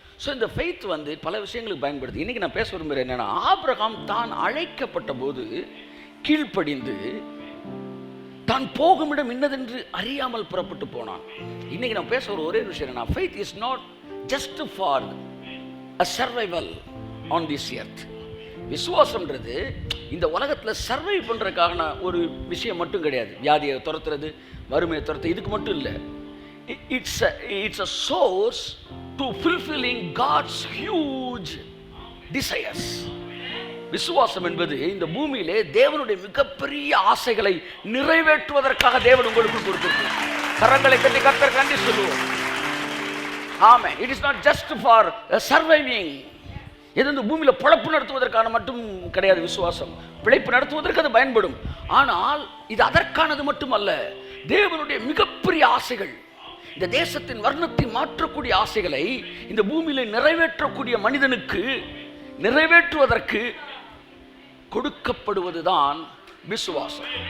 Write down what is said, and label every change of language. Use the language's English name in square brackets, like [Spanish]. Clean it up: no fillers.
[Tamil] So இந்த faith வந்து பல விஷயங்களுக்கு பயன்படுது. இன்றைக்கி நான் பேச விரும்புகிறேன் என்னென்னா, ஆபிரகாம் தான் அழைக்கப்பட்ட போது கீழ்ப்படிந்து தான் போகும் இடம் இன்னதென்று அறியாமல் புறப்பட்டு போனான். இன்றைக்கி நான் பேச ஒரே விஷயம் என்னன்னா, [English] Faith is not just for a survival on this earth. [Tamil] விசுவாசம்ன்றது இந்த உலகத்தில் சர்வை பண்ணுறதுக்கான ஒரு விஷயம் மட்டும் கிடையாது. வியாதியை துரத்துறது, வறுமையை துரத்து, இதுக்கு மட்டும் இல்லை. [English] It's a source to fulfilling God's huge desires. [Tamil] விசுவாசம் என்பது இந்த பூமியிலே தேவனுடைய மிகப்பெரிய ஆசைகளை நிறைவேற்றுவதற்காக தேவன் உங்களுக்கு கொடுத்திருக்கிறார். கரங்களை தட்டி கர்த்தருக்கு நன்றி சொல்லுவோம். ஆமென். [English] It is not just for surviving. [Tamil] இது இந்த பூமியில பிழைப்பு நடத்துவதற்கான மட்டும் கிடையாது. விசுவாசம் பிழைப்பு நடத்துவதற்கு அது பயன்படும். ஆனால் இது அதற்கானது மட்டுமல்ல. தேவனுடைய மிகப்பெரிய ஆசைகள், இந்த தேசத்தின் வர்ணத்தை மாற்றக்கூடிய ஆசைகளை இந்த பூமியில நிறைவேற்றக்கூடிய மனிதனுக்கு நிறைவேற்றுவதற்கு கொடுக்கப்படுவதுதான் விசுவாசம்.